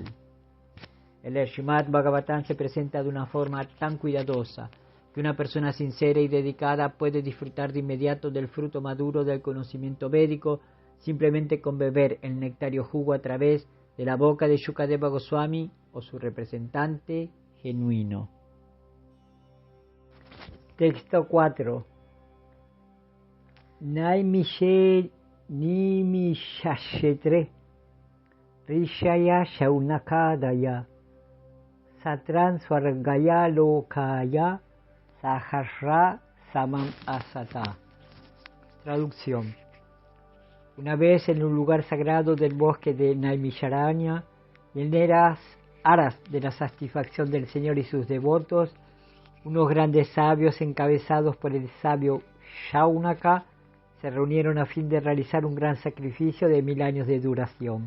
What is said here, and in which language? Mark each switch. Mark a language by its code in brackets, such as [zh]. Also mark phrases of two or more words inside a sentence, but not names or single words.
[es] El Srimad Bhagavatam se presenta de una forma tan cuidadosa que una persona sincera y dedicada puede disfrutar de inmediato del fruto maduro del conocimiento védico simplemente con beber el nectario jugo a través de la boca de Shukadeva Goswami o su representante genuino. Texto 4. [sa] निमिषक्षेत्रे ऋषयः शौनकादयः सत्रं स्वर्गाय लोकाय सहस्रसमम् आसत. [es] Traducción. Una vez en un lugar sagrado del bosque de Naimisharanya, y en aras de la satisfacción del Señor y sus devotos, unos grandes sabios encabezados por el sabio Shaunaka se reunieron a fin de realizar un gran sacrificio de 1000 años de duración.